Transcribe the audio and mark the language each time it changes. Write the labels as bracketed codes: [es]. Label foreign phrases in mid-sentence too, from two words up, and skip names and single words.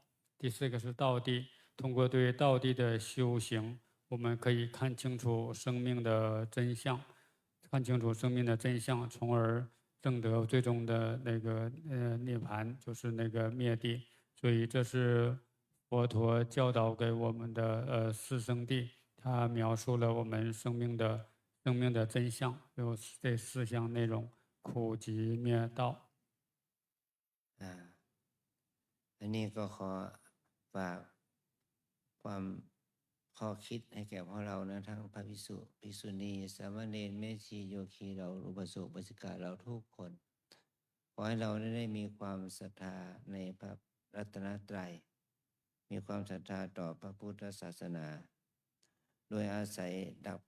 [zh] 第四个是道谛，通过对道谛的修行，我们可以看清楚生命的真相，从而证得最终的那个涅槃，就是那个灭地。所以这是佛陀教导给我们的四圣谛，他描述了我们生命的真相，有这四项内容：苦集灭道。 [th] อันนี้ก็ขอฝากความข้อคิดให้แก่พวกเรานะทั้งพระภิกษุภิกษุณีสามเณรแม่ชีโยคีเราอุปสมบทอุปัสสิกาเราทุกคนข อให้เราได้มีความศรัทธาในพระรัตนตรัยมีความศรัทธาต่อพระพุทธศาสนาโดยอาศัยดักป